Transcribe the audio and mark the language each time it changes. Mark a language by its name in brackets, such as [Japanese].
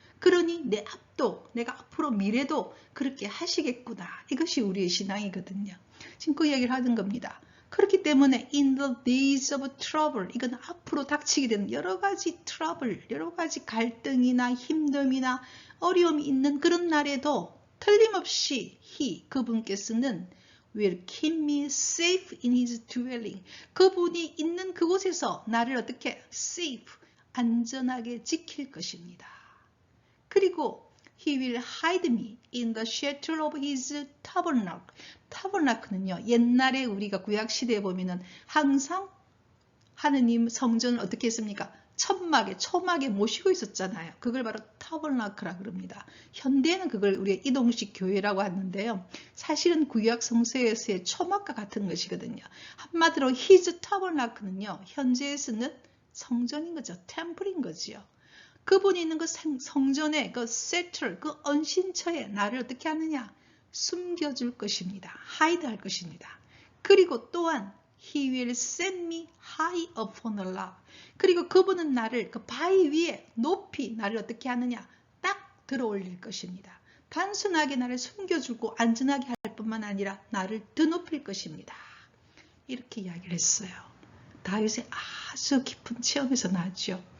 [Korean] 그러니 내가 앞으로 미래도 그렇게 하시겠구나. 이것이 우리의 신앙이거든요. 지금 그 얘기를 하는 겁니다. 그렇기 때문에 [English] in the days of trouble, [Korean] 이건 앞으로 닥치게 되는 여러 가지 트러블, 여러 가지 갈등이나 힘듦이나 어려움이 있는 그런 날에도 틀림없이 그분께서는 [English] will keep me safe in his dwelling. [Korean] 그분이 있는 그곳에서 나를 어떻게 safe, 안전하게 지킬 것입니다. 그리고 [English] he will hide me in the shelter of his tabernacle. [Korean] tabernacle는요, 옛날에 우리가 구약시대에 보면은 항상 하느님 성전을 어떻게 했습니까? 천막에, 초막에 모시고 있었잖아요. 그걸 바로 타버나크라 그럽니다. 현대에는 그걸 우리가 이동식 교회라고 하는데요. 사실은 구약 성서에서의 초막과 같은 것이거든요. 한마디로 히즈 타버나크는요, 현재에서는 성전인 거죠. 템플인 거지요. 그분이 있는 그 성전의 그 세틀, 그 언신처에 나를 어떻게 하느냐? 숨겨줄 것입니다. 하이드할 것입니다. 그리고 또한 [English] He will set me high upon a rock. [Korean] 그리고 그분은 나를 그 바위 위에 높이 나를 어떻게 하느냐? 딱 들어 올릴 것입니다. 단순하게 나를 숨겨주고 안전하게 할 뿐만 아니라 나를 드높일 것입니다. 이렇게 이야기를 했어요. 다윗의 아주 깊은 체험에서 나왔죠.